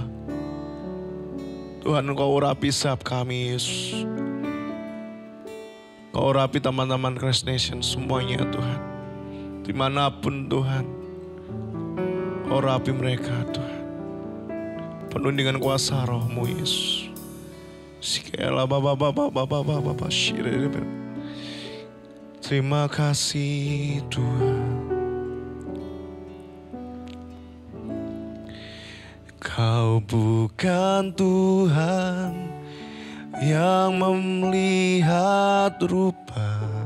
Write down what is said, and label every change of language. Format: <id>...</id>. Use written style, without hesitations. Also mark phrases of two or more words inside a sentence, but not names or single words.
<id>Tuhan, Engkau urapi setiap kami Yesus. Engkau urapi teman-teman Christ Nation semuanya Tuhan. Dimanapun Tuhan, Engkau urapi mereka Tuhan. Penuh dengan kuasa Roh-Mu Yesus. Sikela baba baba baba baba shire. Terima kasih Tuhan. Kau bukan Tuhan yang melihat rupa.</id>